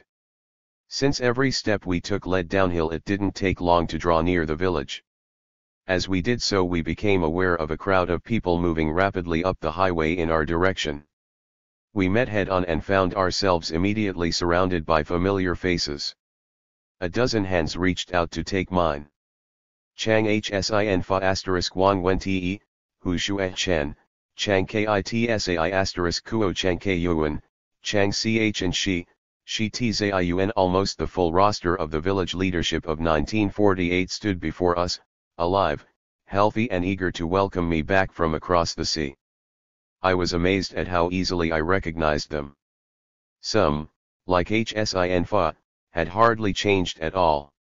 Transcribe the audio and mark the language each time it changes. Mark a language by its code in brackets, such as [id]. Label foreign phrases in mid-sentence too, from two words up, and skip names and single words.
[en] Since every step we took led downhill, it didn't take long to draw near the village. As we did so, we became aware of a crowd of people moving rapidly up the highway in our direction. We met head-on and found ourselves immediately surrounded by familiar faces. A dozen hands reached out to take mine. Chang Hsin Fa * Wang Wen Te, Hu Shuai Chen, Chang Kitsai * Kuo Chang K Yuan, Chang Ch and Shi Tzaiun. Almost the full roster of the village leadership of 1948 stood before us, alive, healthy and eager to welcome me back from across the sea. I was amazed at how easily I recognized them. Some, like Hsin Fa, had hardly changed at all.